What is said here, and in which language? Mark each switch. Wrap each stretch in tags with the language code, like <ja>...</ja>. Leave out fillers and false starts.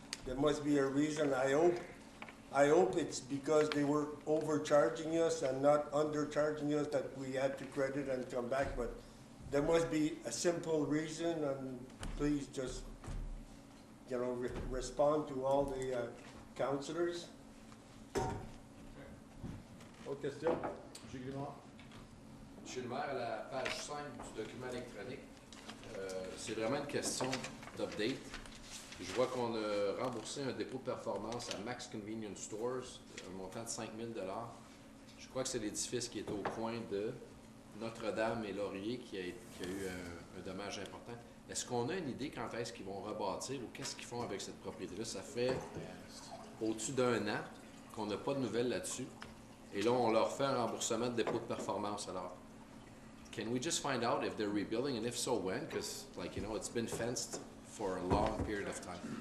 <en>There must be a reason. I hope it's because they were overcharging us and not undercharging us that we had to credit and come back, but there must be a simple reason, and please just, respond to all the councilors.</en> <fr>Autre question? M. Grimard. Monsieur le maire, à la page 5 du document électronique, c'est vraiment une question d'update. Je vois qu'on a remboursé un dépôt de performance à Max Convenience Stores, un montant de 5 000 $. Je crois que c'est l'édifice qui est au coin de Notre-Dame et Laurier qui a eu un dommage important. Est-ce qu'on a une idée quand est-ce qu'ils vont rebâtir ou qu'est-ce qu'ils font avec cette propriété-là? Ça fait au-dessus d'un an qu'on n'a pas de nouvelles là-dessus. Et là, on leur fait un remboursement de dépôt de performance.</fr> <en>Alors, can we just find out if they're rebuilding and if so, when? Because, it's been fenced for a long period of time.</en>